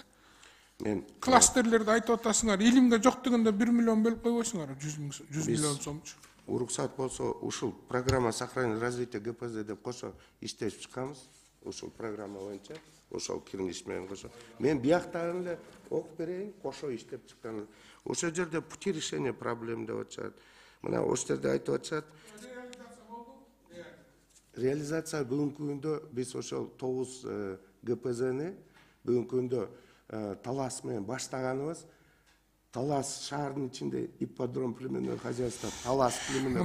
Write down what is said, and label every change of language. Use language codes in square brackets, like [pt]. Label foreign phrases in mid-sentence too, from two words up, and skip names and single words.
[ky] Мен кластерлерди айтып атасыңар, илимге жок дегенде 1 миллион бөлүп койбойсуңар, 100 миллион сомчу. Уруксат болсо ушул [ru] программа сохранения развития ГПЗ [ky] деп кошо иштешип чыкканбыз. Ушул программа боюнча, ошол Кирниш менен кошо. Мен бияктарын эле окуп берейин, кошо иштеп чыккан. Ошол жерде [ru] пути решения проблем [ky] деп атышат. Мына ошол жерде айтып атышат. Реализация бүгүнкү күндө биз ошол 9 ГПЗни бүгүнкү күндө Талас менен баштаганыбыз. Талас шаардын ичинде [ru] ипподром племенное хозяйство, [ky] Талас племенное.